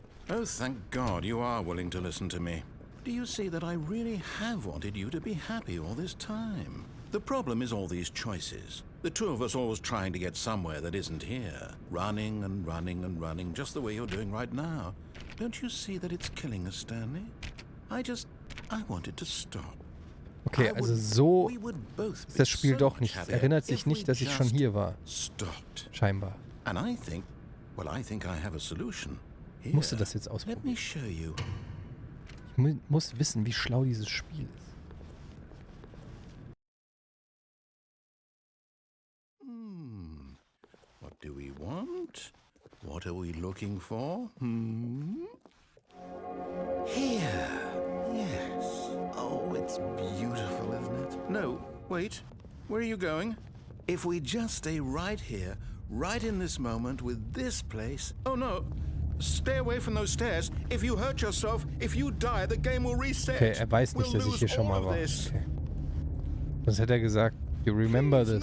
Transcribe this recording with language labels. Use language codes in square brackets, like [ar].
[en] Oh, thank God you are willing to listen to me. Do you see that I really have wanted you to be happy all this time? The problem is all these choices. The two of us always trying to get somewhere that isn't here. Running and running and running, just the way you're doing right now. Don't you see that it's killing us, Stanley? I wanted to stop. [de] Okay, also so ist das Spiel doch nicht. Es erinnert sich nicht, dass ich schon hier war. Scheinbar. [en] And I think I have a solution. [de] Ich musste das jetzt ausprobieren. Ich muss wissen, wie schlau dieses Spiel ist. [en] What do we want? What are we looking for? Here. Yes. Oh, it's beautiful, isn't it? No, wait. Where are you going? If we just stay right here, right in this moment with this place... Oh, no. Stay away from those stairs. If you hurt yourself, if you die, the game will reset. [de] Okay, weiß nicht, dass ich hier schon mal war. Okay. Sonst hätte gesagt, [en] you remember this